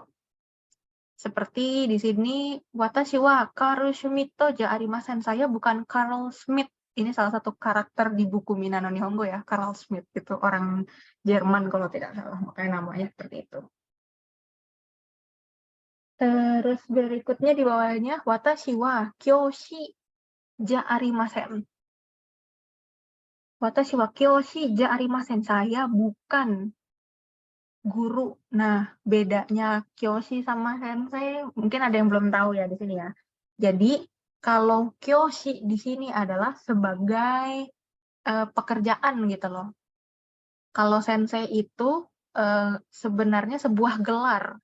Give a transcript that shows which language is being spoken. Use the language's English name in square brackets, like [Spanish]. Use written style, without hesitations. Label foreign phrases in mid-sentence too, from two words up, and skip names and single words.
[Indonesian] Seperti di sini, [Japanese] watashi wa Carl Schmitt ja arimasen. [Indonesian] Saya bukan Carl Schmitt. Ini salah satu karakter di buku Minano Nihongo ya, Carl Schmitt. Itu orang Jerman kalau tidak salah. Makanya namanya seperti itu. Terus berikutnya di bawahnya, [Japanese] 私は教師じゃありません. 私は教師じゃありません. [Indonesian] Saya bukan guru. Nah, bedanya kyoshi sama sensei mungkin ada yang belum tahu ya di sini ya. Jadi, kalau kyoshi di sini adalah sebagai pekerjaan gitu loh. Kalau sensei itu sebenarnya sebuah gelar.